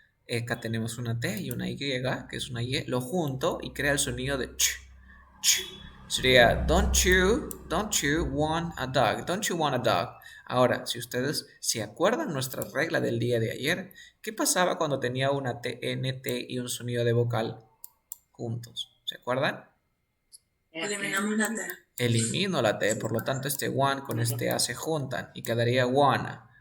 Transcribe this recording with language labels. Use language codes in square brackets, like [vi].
[es] Acá tenemos una T y una Y, que es una Y. Lo junto y crea el sonido de ch. Sería, [en] don't you want a dog? Don't you want a dog? [es] Ahora, si ustedes se acuerdan nuestra regla del día de ayer, ¿qué pasaba cuando tenía una T, N, T y un sonido de vocal juntos? ¿Se acuerdan? Eliminamos la T. Elimino la T, por lo tanto este one con este A se juntan y quedaría wanna.